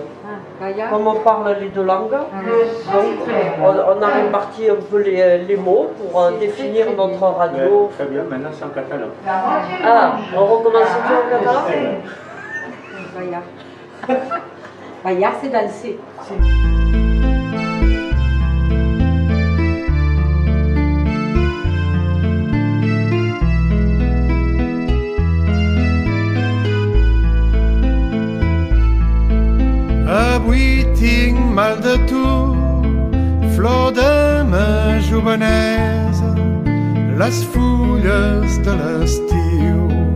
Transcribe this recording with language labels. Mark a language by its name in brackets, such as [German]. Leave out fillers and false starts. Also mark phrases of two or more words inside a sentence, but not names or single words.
[French] Comme on parle les deux langues, donc on a réparti un peu les mots pour définir notre radio. Très bien, maintenant c'est en catalan. Ah, on recommence tout en catalan? Bayard. Bayard, c'est danser. [Catalan] Avui tinc mal de tu, flor de ma jovenesa, les fulles de l'estiu.